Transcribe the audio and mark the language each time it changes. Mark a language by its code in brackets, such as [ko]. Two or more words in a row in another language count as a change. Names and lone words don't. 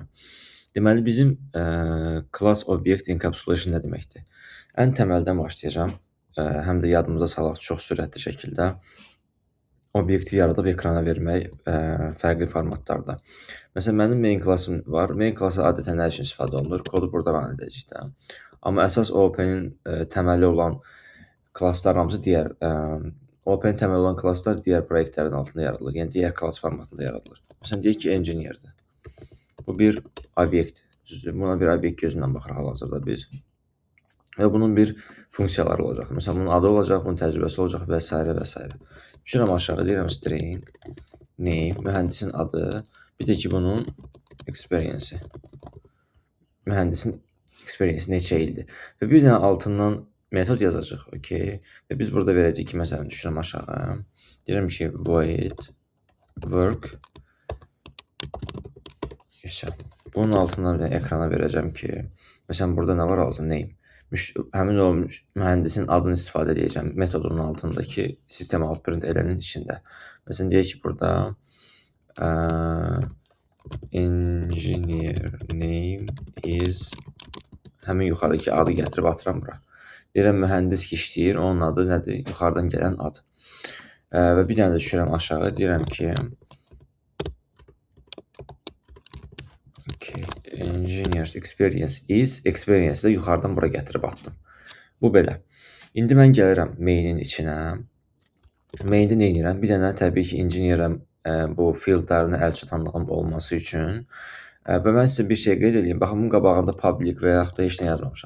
[az] Deməli, bizim [en] class object encapsulation [az] nə deməkdir? Ən təməldən başlayacağam. Həm də yadımıza salaq çox sürətli şəkildə. Obyekti yaradıb ekrana vermək fərqli formatlarda. Məsələn, mənim main classım var. Main class adətən nə üçün istifadə olunur? Kodu burada run edəcək də. Amma əsas OP-nin təməli olan klasslar hamısı digər OP-nin təməli olan klasslar digər proyektlərin altında yaradılır. Yəni digər klass formatında yaradılır. Məsələn, deyək ki, engineer-dir. Bu bir obyekt. Buna bir obyekt gözündən baxırıq hal-hazırda biz. Və bunun bir funksiyaları olacaq. Məsələn, bunun adı olacaq, bunun təcrübəsi olacaq və s. və s. Düşürəm aşağı, deyirəm string, name, mühəndisin adı, bir də ki, bunun experience-i. Mühəndisin experience neçə ildir. Və bir dənə altından metod yazacaq, okay. Və biz burada verəcəyik ki, məsələn, düşürəm aşağı, deyirəm ki, [en] void work. [az] Bunun altından bir ekrana verəcəm ki, məsələn, burada nə var alsın, name. Həmin o mühəndisin adını istifadə edəcəm metodunun altındakı sistem outprint elənin içində. Məsələn, deyək ki, burada [en] engineer name is [az] həmin yuxarıdakı adı gətirib atıram bura. Deyirəm, mühəndis ki, işləyir, onun adı nədir? Yuxarıdan gələn ad. Və bir dənə də düşürəm aşağı, deyirəm ki, [en] engineer's experience is, [az] experience də yuxarıdan bura gətirib atdım. Bu belə. İndi mən gəlirəm main-in içinə. Main-də nə edirəm? Bir dənə təbii ki, engineerəm bu fieldlərini əlçatanlığım olması üçün. Və mən sizə bir şey qeyd edeyim. Baxın, bunun qabağında public və yaxud da heç nə yazmamışam.